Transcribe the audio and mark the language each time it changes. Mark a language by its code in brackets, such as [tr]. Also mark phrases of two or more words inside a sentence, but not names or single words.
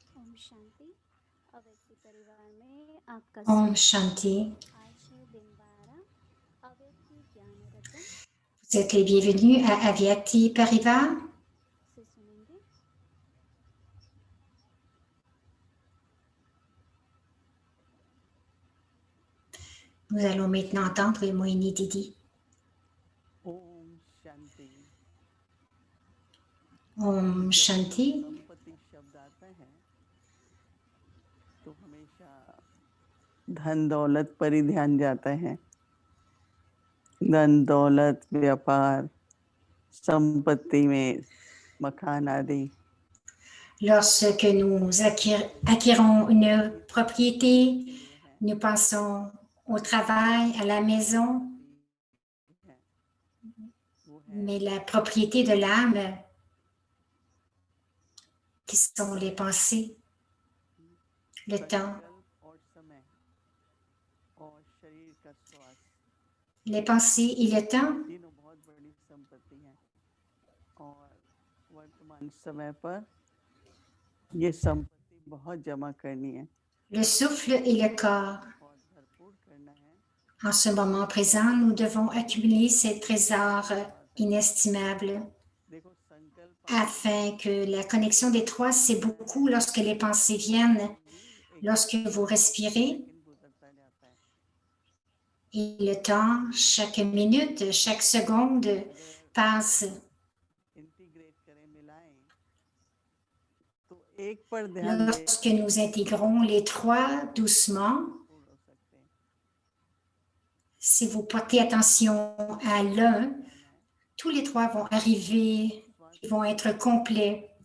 [hi] शांति अव्यक्ति परिवार में आपका Om स्वागत Shanti. आज है दिन 12 अव्यक्ति ज्ञान रत्न [fr] Vous êtes les bienvenus à Avyakti Parivar. [hi] से सुनेंगे। [fr] Nous allons maintenant entendre Mohini Didi. [hi] ओम शांति। ओम शांति. संपत्ति शब्द आता है तो हमेशा धन दौलत पर ही ध्यान जाता है। धन दौलत व्यापार संपत्ति में मकान आदि। [fr] Lorsque nous acquérons une propriété, nous pensons au travail, à la maison, mais la propriété de l'âme, qui sont les pensées, le temps, les pensées et le temps, [hi] तीनों बहुत बड़ी संपत्ति हैं और वर्तमान समय पर ये संपत्ति बहुत जमा करनी है [fr] le souffle et le corps. [hi] और भरपूर करना है। [fr] En ce moment présent, nous devons accumuler ces trésors inestimables [hi] देखो संकल्प [fr] afin que la connexion des trois, c'est beaucoup lorsque les pensées viennent, lorsque vous respirez, et le temps, chaque minute, chaque seconde passe. Lorsque nous intégrons les trois doucement, si vous portez attention à l'un, tous les trois vont arriver, ils vont être complets.